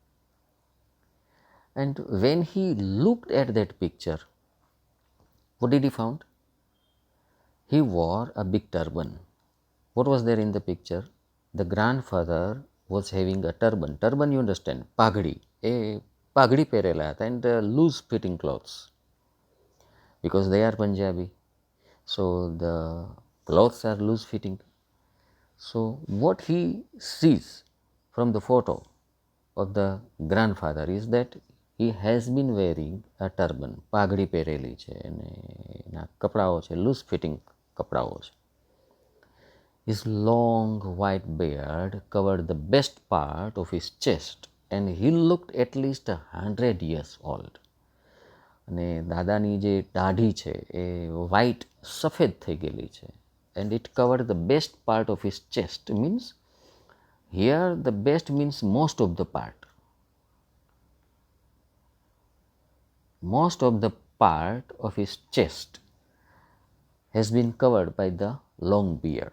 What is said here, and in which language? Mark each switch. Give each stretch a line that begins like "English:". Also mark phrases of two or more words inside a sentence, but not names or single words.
English: And when he looked at that picture, what did he found? He wore a big turban. What was there in the picture? The grandfather was having a turban. Turban, you understand, pagdi.
Gujarati: Pagdi પહેરેલા હતા
English: and loose fitting clothes because they are Punjabi. So the clothes are loose fitting. So what he sees from the photo of the grandfather is that he has been wearing a turban.
Gujarati: પાઘડી પહેરેલી છે અને એના કપડાઓ છે
English: loose fitting
Gujarati: કપડાઓ છે.
English: His long white beard covered the best part of his chest and he looked at least 100 years old.
Gujarati: અને દાદાની જે દાઢી છે એ વ્હાઇટ સફેદ થઈ ગયેલી છે.
English: And it covered the best part of his chest means here the best means most of the part. Most of the part of his chest has been covered by the long beard.